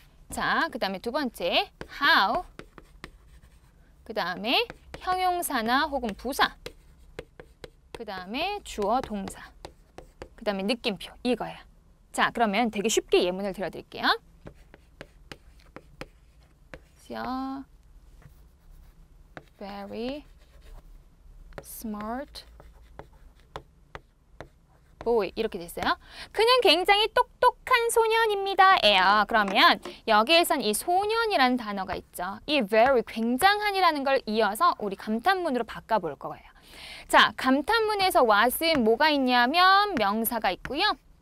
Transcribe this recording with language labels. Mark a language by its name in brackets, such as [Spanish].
[Korean] 자, 그 다음에 두 번째 how 그 다음에 형용사나 혹은 부사 그 다음에 주어 동사 그 다음에 느낌표 이거예요. 자, 그러면 되게 쉽게 예문을 들어드릴게요. [English] You're very smart boy [Korean] 이렇게 됐어요. 그는 굉장히 똑똑한 소년입니다. 에요. 그러면 여기에선 이 소년이라는 단어가 있죠. 이 very 굉장한이라는 걸 이어서 우리 감탄문으로 바꿔볼 거예요. 자, 감탄문에서 what은 뭐가 있냐면 명사가 있고요.